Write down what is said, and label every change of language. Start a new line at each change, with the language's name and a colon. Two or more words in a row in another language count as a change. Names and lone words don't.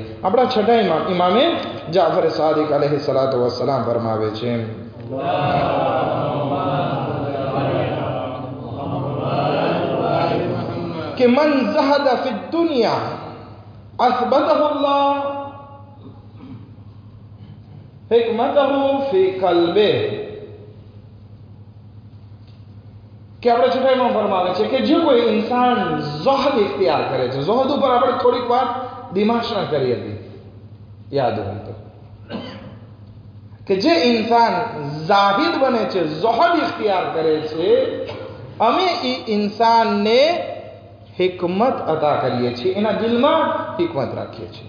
Gujarati: આપણા છઠ્ઠા ઇમામે જાફર સાદિક
Arabic: عليه الصلاة والسلام
Gujarati: ફરમાવે છે કે
Arabic: من زهد في الدنيا أثبته الله حكمته في قلبه.
Gujarati: કે આપણે છઠ્ઠામાં ફરમાવે છે કે જે કોઈ ઇન્સાન ઝહદ ઇખ્તિયાર કરે છે, ઝહદ ઉપર આપણે થોડીક વાત દિમાશના કરી હતી, યાદ હોય તો, કે જે ઇન્સાન ઝાહિદ બને છે, ઝહદ ઇખ્તિયાર કરે છે, અમે એ ઇન્સાનને હિકમત અતા કરીએ છીએ, એના દિલમાં હિકમત રાખીએ છીએ.